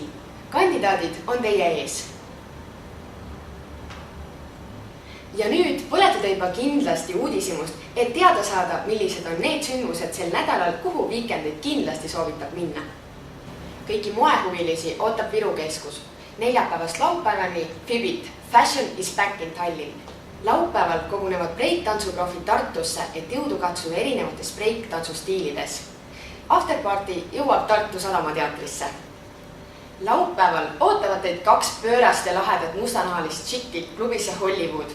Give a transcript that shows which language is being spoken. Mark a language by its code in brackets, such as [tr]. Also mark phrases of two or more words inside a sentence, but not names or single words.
[et] Kandidaadid on teie ees. Ja nüüd põlete te juba kindlasti uudishimust, et teada saada, millised on need sündmused sel nädalal, kuhu Weekendit kindlasti soovitab minna. Kõiki moehuvilisi ootab Viru keskus. Neljapäevast laupäevani Fibit, [en] Fashion is back in Tallinn. [et] Laupäeval kogunevad breik-tantsuprofid Tartusse, et jõudu katsuda erinevates breik-tantsustiilides. Afterparty jõuab Tartu Sadamateatrisse. Laupäeval ootavad teid 2 pöörast ja lahedat mustanahalist tšikki klubisse Hollywood.